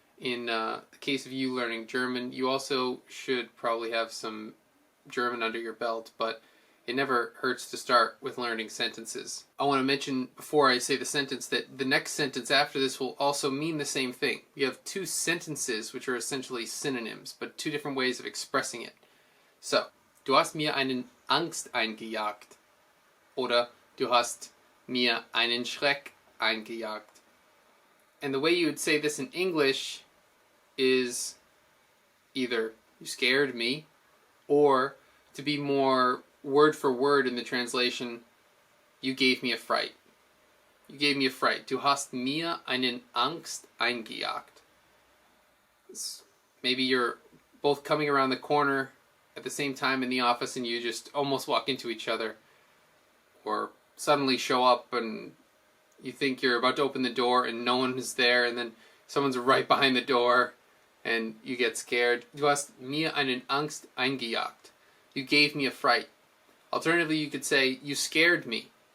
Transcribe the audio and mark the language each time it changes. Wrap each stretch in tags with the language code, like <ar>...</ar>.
<en>In the case of you learning German, you also should probably have some German under your belt, but it never hurts to start with learning sentences. I want to mention before I say the sentence that the next sentence after this will also mean the same thing. You have two sentences which are essentially synonyms, but two different ways of expressing it.</en> <de>So, du hast mir einen Angst eingejagt. Oder du hast mir einen Schreck eingejagt.</de> <en>And the way you would say this in English is either you scared me, or to be more word for word in the translation, you gave me a fright. You gave me a fright.</en> <de>Du hast mir einen Angst eingejagt.</de> <en>Maybe you're both coming around the corner at the same time in the office and you just almost walk into each other. Or suddenly show up and you think you're about to open the door and no one is there, and then someone's right behind the door and you get scared.</en> <de>Du hast mir einen Angst eingejagt.</de> <en>You gave me a fright. Alternatively, you could say, you scared me.</en>